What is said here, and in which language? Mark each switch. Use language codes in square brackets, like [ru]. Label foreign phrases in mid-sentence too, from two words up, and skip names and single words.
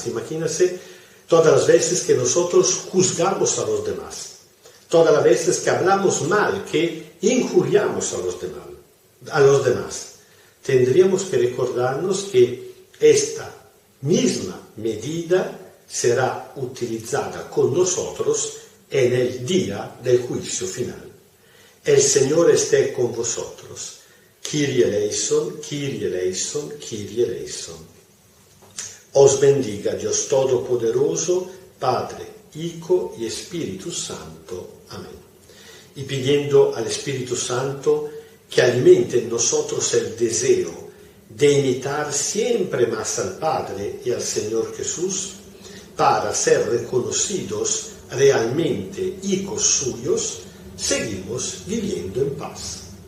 [es] Imagínense todas las veces que nosotros juzgamos a los demás, todas las veces que hablamos mal, que injuriamos a los demás. Tendríamos que recordarnos que esta misma medida será utilizada con nosotros en el día del juicio final. El Señor esté con vosotros. [el] Κύριε ελέησον, Κύριε ελέησον, Κύριε ελέησον. [es] Os bendiga Dios Todopoderoso, Padre, Hijo y Espíritu Santo. Amén. Y pidiendo al Espíritu Santo que alimente en nosotros el deseo de imitar siempre más al Padre y al Señor Jesús, para ser reconocidos realmente hijos suyos, seguimos viviendo en paz.